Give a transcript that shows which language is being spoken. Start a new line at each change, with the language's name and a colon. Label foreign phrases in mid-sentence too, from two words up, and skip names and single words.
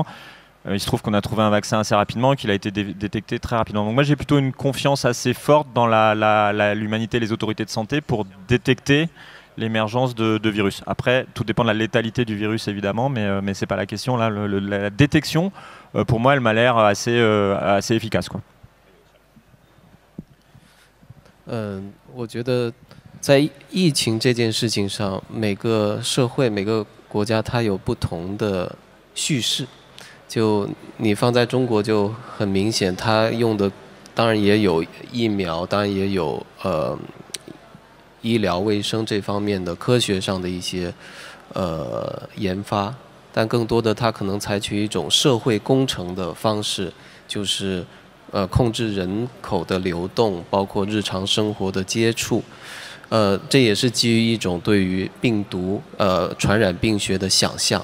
French: Il se trouve qu'on a trouvé un vaccin assez rapidement, qu'il a été détecté très rapidement. Donc moi j'ai plutôt une confiance assez forte dans l'humanité et les autorités de santé pour détecter l'émergence de virus. Après, tout dépend de la létalité du virus évidemment, mais c'est pas la question. Là, la détection, pour moi, elle m'a l'air assez efficace, quoi.
Chinese: 我觉得在疫情这件事情上，每个社会、每个国家它有不同的叙事。就你放在中国就很明显，它用的当然也有疫苗，当然也有医疗卫生这方面的科学上的一些研发，但更多的它可能采取一种社会工程的方式，就是控制人口的流动，包括日常生活的接触，这也是基于一种对于病毒传染病学的想象。